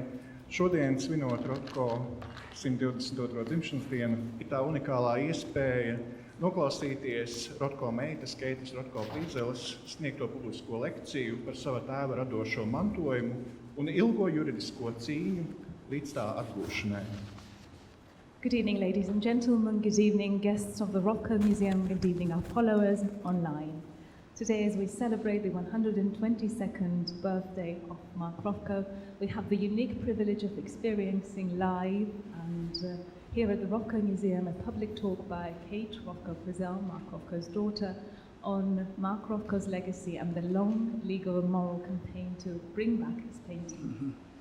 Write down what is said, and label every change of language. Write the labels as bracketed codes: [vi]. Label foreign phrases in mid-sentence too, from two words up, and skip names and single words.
[lv] Šodien, svinot Rothko 122. dzimšanas dienu, ir tā unikālā iespēja noklausīties Rothko meitas Keitas Rothko Prizeles sniegto publisko lekciju par sava tēva radošo mantojumu un ilgo juridisko cīņu līdz tā atgūšanai. [en] Good evening, ladies and gentlemen. Good evening, guests of the Rothko Museum. Good evening, our followers online. Today, as we celebrate the 122nd birthday of Mark Rothko, we have the unique privilege of experiencing live and here at the Rothko Museum a public talk by Kate Rothko Prizel, Mark Rothko's daughter, on Mark Rothko's legacy and the long legal and moral campaign to bring back his painting.